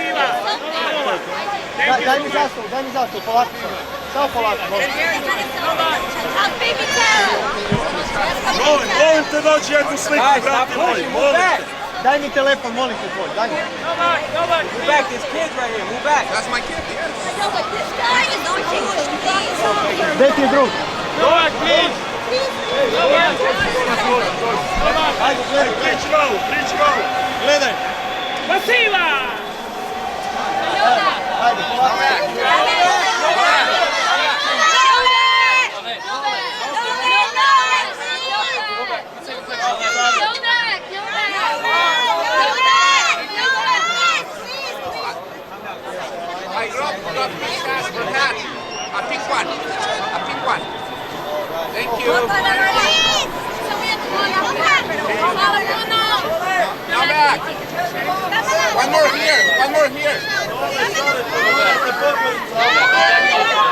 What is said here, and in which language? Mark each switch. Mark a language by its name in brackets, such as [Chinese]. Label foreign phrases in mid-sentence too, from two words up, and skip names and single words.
[Serbian] Daj mi zastavu, polako. Samo polako, molim. Molim te dođi jednu sliku, brate moji, molim te. Daj mi telefon, molim te tvoj, daj mi. [English] Move back, there's kids right here. Move back. That's my kid, yes. No, but this guy is not Jewish, please. [Serbian] Gde ti je drug? [English] Novak, please. [Serbian] Ajde, gledaj. Priči malo. Gledaj. Spasiba! Ajde, polako. [English] Rob, please ask for that. A pink one. A pink one. Thank you. Now back. One more here. One more here. Okay, go back.